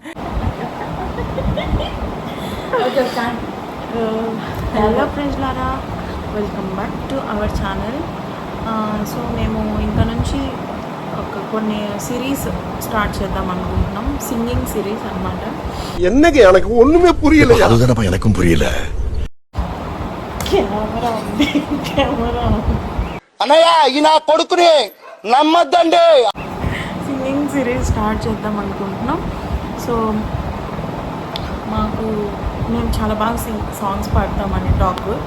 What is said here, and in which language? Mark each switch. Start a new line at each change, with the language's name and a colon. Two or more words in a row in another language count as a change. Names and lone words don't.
English: okay hello friends లారా, welcome back to our channel.
Telugu: సో మేము ఇంకా నుంచి కొన్ని
English: series start
Telugu: చేద్దాం అనుకుంటున్నాం.
English: singing series
Telugu: అన్నమాట.
Tamil: என்னங்க எனக்கு ஒண்ணுமே புரியல. அதுதானப்பா எனக்கும் புரியல.
Telugu: కెమెరా ఉంది, కెమెరా అన్నయ్య ఈ నా కొడుకుని నమ్మద్దండి.
English: singing series start
Telugu: చేద్దాం అనుకుంటున్నాం. సో మాకు మేము చాలా బాగా సాంగ్స్ పాడతామని టాక్.